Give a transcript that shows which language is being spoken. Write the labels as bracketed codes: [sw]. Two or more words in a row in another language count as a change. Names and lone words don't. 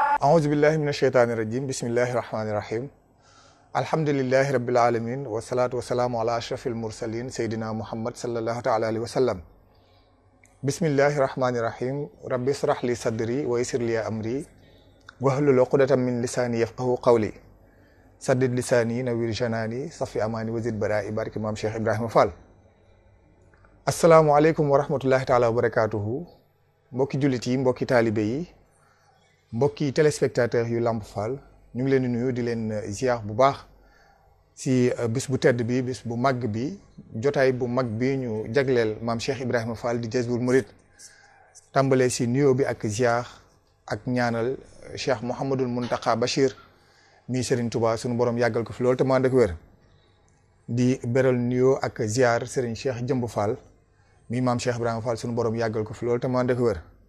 [ar] أعوذ بالله من الشيطان الرجيم بسم الله الرحمن الرحيم الحمد لله رب العالمين والصلاة والسلام على أشرف المرسلين سيدنا محمد صلى الله تعالى عليه وسلم بسم الله الرحمن الرحيم رب اشرح لي صدري ويسر لي أمري واحلل عقدة من لساني يفقهوا قولي سدد لساني نوير جناني صفي أماني وزد برائي بارك إمام شيخ إبراهيم فال السلام عليكم ورحمة الله تعالى وبركاته [wo] mbokki jullit yi mbokki taalibe yi mbokki téléspectateur yu Lamp Fall ñu ngi leen di nuyu di leen ziar bu baax si bis bu tedd bi bis bu mag bi jotaay bu mag bi ñu jagleel maam Cheikh Ibrahima Fall di Jazboul Mouride tàmbalee si nuyoo bi ak ziar ak ñaanal Cheikh Mouhamadul Mountakha Bachir mi Serigne Touba sunu borom yàggal ko fi loolu te maa dëkk wér di beral nuyoo ak ziar Serigne Cheikh Jëmb Fall mi maam Cheikh Ibrahima Fall sunu borom yàggal ko fi loolu te maa dëkk wér